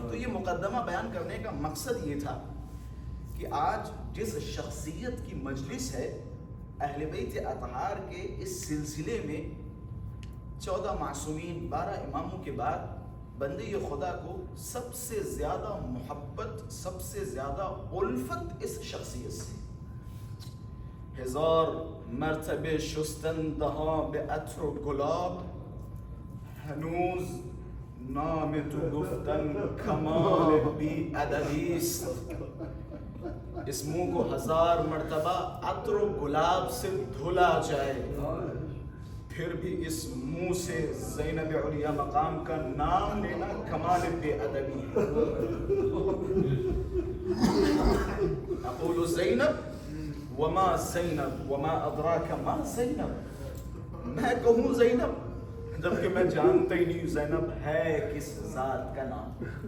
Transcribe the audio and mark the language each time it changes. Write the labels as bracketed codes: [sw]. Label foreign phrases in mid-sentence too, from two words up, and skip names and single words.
[ur] تو یہ مقدمہ بیان کرنے کا مقصد یہ تھا کہ آج جس شخصیت کی مجلس ہے اہل بیت اطہار کے، اس سلسلے میں 14 معصومین 12 اماموں کے بعد بندے خدا کو سب سے زیادہ محبت، سب سے زیادہ الفت اس شخصیت سے. [fa] 1000 مرتبه شستن دهان به عطر و گلاب، هنوز نام تو گفتن کمال بی ادبی است. [ur] اس منہ کو 1000 مرتبہ عطر و گلاب سے دھلا جائے، پھر بھی اس منہ سے زینب علیہ مقام کا نام لینا کمال بے ادبی ہے. [ar] اقول زینب وما زینب وما ادراک ما زینب، [ur] میں کہوں زینب جبکہ میں جانتا ہی نہیں زینب ہے کس ذات کا نام.